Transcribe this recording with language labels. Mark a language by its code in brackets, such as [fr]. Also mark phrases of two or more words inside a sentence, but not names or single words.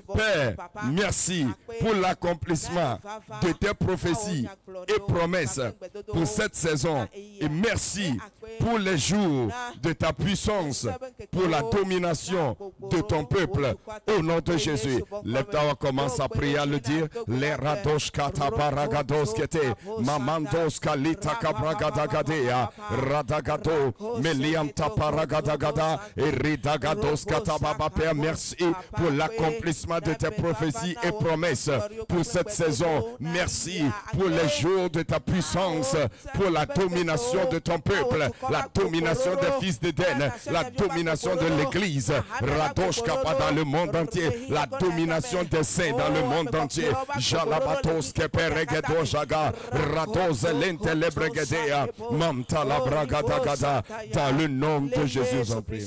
[fr] Père, merci pour l'accomplissement de tes prophéties et promesses pour cette saison. Et merci pour les jours de ta puissance, pour la domination de ton peuple. Au nom de Jésus. Lève-toi, commence à prier, à le dire. Les radosh katabaragados kete, mamandos kalita kabragadagadea, radagado, meliam taparagadagada, et ridagados katababa. Père, merci pour l'accomplissement de tes prophéties et promesses pour cette saison. Merci pour les jours de ta puissance, pour la domination de ton peuple, la domination des fils d'Éden, la domination de l'Église, Radosh Kappa dans le monde entier, la domination des saints dans le monde entier, Jalabatos Keperegedo Jaga, Rados Lentelebregedea, Mamtala Bragadagada, dans le nom de Jésus en prie.